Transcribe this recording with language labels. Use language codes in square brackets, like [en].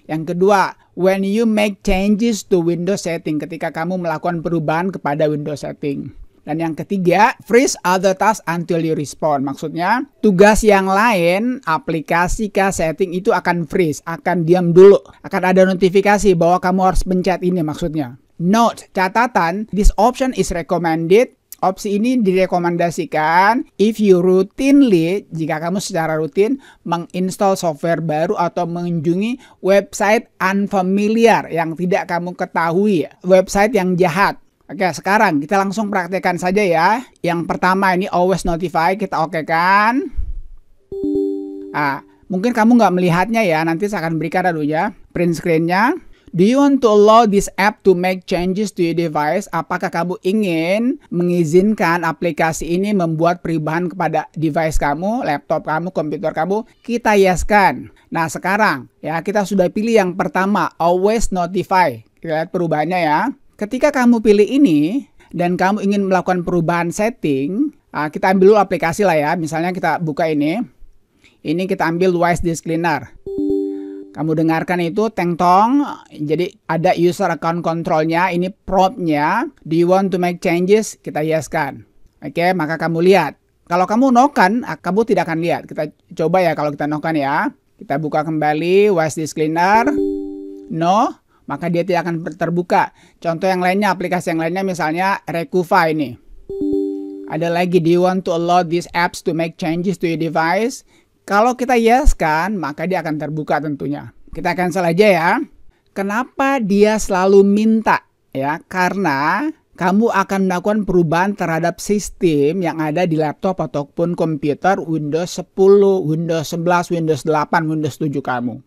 [id] Yang kedua, [en] when you make changes to Windows setting, [id] ketika kamu melakukan perubahan kepada Windows setting. Dan yang ketiga, [en] freeze other tasks until you respond. [id] Maksudnya, tugas yang lain, aplikasi kah, setting itu akan freeze, akan diam dulu. Akan ada notifikasi bahwa kamu harus pencet ini maksudnya. [en] Note, catatan, this option is recommended. [id] Opsi ini direkomendasikan [en] if you routinely, [id] jika kamu secara rutin menginstall software baru atau mengunjungi website unfamiliar yang tidak kamu ketahui, website yang jahat. Oke, sekarang kita langsung praktekkan saja ya. Yang pertama ini always notify, kita okekan. Mungkin kamu nggak melihatnya ya, nanti saya akan berikan dulu ya print screen-nya. [en] Do you want to allow this app to make changes to your device? [id] Apakah kamu ingin mengizinkan aplikasi ini membuat perubahan kepada device kamu, laptop kamu, komputer kamu? Kita yeskan. Nah, sekarang ya kita sudah pilih yang pertama, always notify. Kita lihat perubahannya ya. Ketika kamu pilih ini dan kamu ingin melakukan perubahan setting, kita ambil dulu aplikasi lah ya. Misalnya kita buka ini. Ini kita ambil Wise Disk Cleaner. Kamu dengarkan itu, teng tong. Jadi ada user account controlnya. Ini promptnya. [en] Do you want to make changes? [id] Kita yes-kan. Oke, maka kamu lihat. Kalau kamu no-kan, kamu tidak akan lihat. Kita coba ya kalau kita no-kan ya. Kita buka kembali Wise Disk Cleaner. No, maka dia tidak akan terbuka. Contoh yang lainnya, aplikasi yang lainnya misalnya Recuva ini. Ada lagi, [en] do you want to allow these apps to make changes to your device? [id] Kalau kita yes kan, maka dia akan terbuka tentunya. Kita cancel aja ya. Kenapa dia selalu minta? Ya, karena kamu akan melakukan perubahan terhadap sistem yang ada di laptop ataupun komputer Windows 10, Windows 11, Windows 8, Windows 7 kamu.